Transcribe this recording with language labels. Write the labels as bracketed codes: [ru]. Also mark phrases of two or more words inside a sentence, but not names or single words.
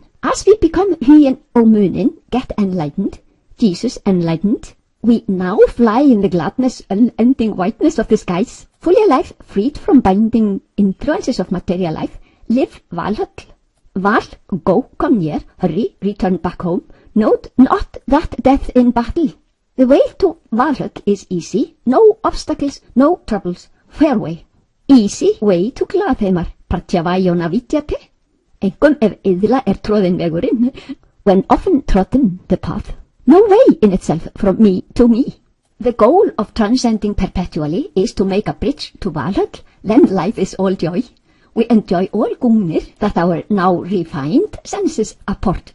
[en] As we become Huginn Muninn, get enlightened, Jesus enlightened, we now fly in the gladness, unending whiteness of the skies, fully alive, freed from binding influences of material life, live Valhöll. Val, go, come near, hurry, return back home, note not that death in battle. The way to Valhöll is easy, no obstacles, no troubles, fair way. Easy way to Glaðheimar, [sa] प्रत्यवजोन विद्यते. [is] Einkum ef iðla tróðin vegurinn, [en] when often trodden the path. No way in itself from me to me. The goal of transcending perpetually is to make a bridge to Valhöll, then life is all joy. We enjoy all gungnir that our now refined senses apport.